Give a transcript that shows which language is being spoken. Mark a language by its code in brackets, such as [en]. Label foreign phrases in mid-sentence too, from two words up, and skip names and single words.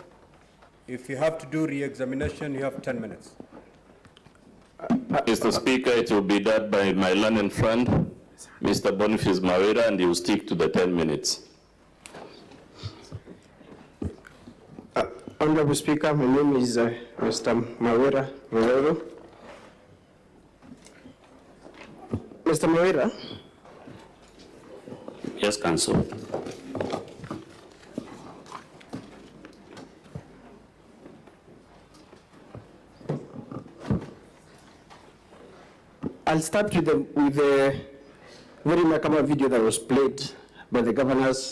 [en] If you have to do re-examination, you have 10 minutes. Mr. Speaker, it will be done by my learned friend, Mr. Boniface Kawira, and he will stick to the 10 minutes. Honorable Speaker, my name is Mr. Kawira Rororo. Mr. Kawira? Yes, counsel. I'll start with the very remarkable video that was played by the governor.